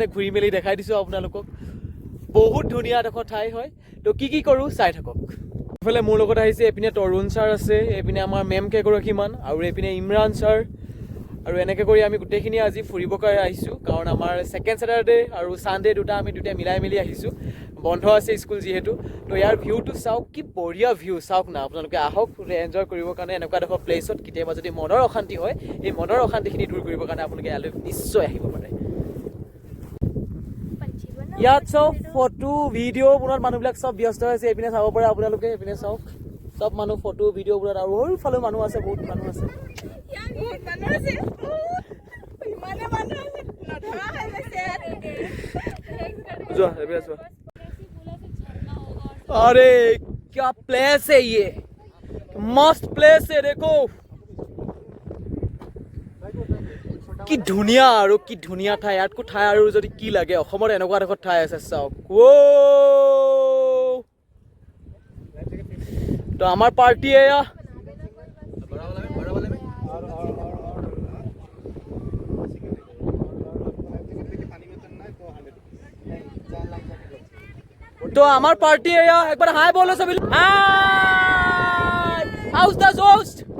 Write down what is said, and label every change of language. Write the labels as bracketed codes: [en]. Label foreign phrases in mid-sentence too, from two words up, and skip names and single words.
[as] ঘূৰি মেলি দেখাই দিছো আপোনালোকক বহুত ধুনিয়া দেখো ঠাই হয় তো কি কৰো চাই থাকক এফালে মোৰ লগত আহিছে এপিনে তৰুণ ছাৰ আছে এপিনে আমাৰ মেম কেগৰাকীমান আৰু এপিনে ইমৰান ছাৰ আৰু এনেকৈ কৰি আমি গোটেইখিনি আজি ফুৰিব কাৰণে আহিছো কাৰণ আমাৰ [en] second Saturday [as] আৰু সানডে দুটা মিলাই মিলি আহিছো বন্ধ আছে স্কুল যেহেতু তো ইয়াৰ ভিউটো চাওক কি বঢ়িয়া ভিউ চাওক না আপোনালোকে আহক এনজয় কৰিবৰ কাৰণে এনেকুৱা দেখো প্লেছত কেতিয়াবা যদি মনৰ অশান্তি হয় এই মনৰ অশান্তিখিনি দূৰ কৰিবৰ কাৰণে আপোনালোকে ইয়ালৈ নিশ্চয় আহিব পাৰে ইয়াত চব [en] photo video' [as] বনোৱাৰ মানুহবিলাক চব ব্যস্ত হৈছে এপিনে চাব পাৰে আপোনালোকে এপিনে চাওক সব মানুহ [en] photo video' [as] বনোৱাৰ আৰু সৰুফালে মানুহ আছে বহুত মানুহ আছে [hi] अरे क्या प्लेस है ये मस्त प्लेस है देखो [as] কি ধুনিয়া আৰু কি ধুনিয়া ঠাই ইয়াতকো ঠাই আৰু যদি কি লাগে অসমৰ এনেকুৱা দেখো ঠাই আছে চাওক ও তো আমাৰ পাৰ্টি এয়া [hi] तो हमार पार्टी है यार एक बार हाय बोलो सभी [en] hi house the host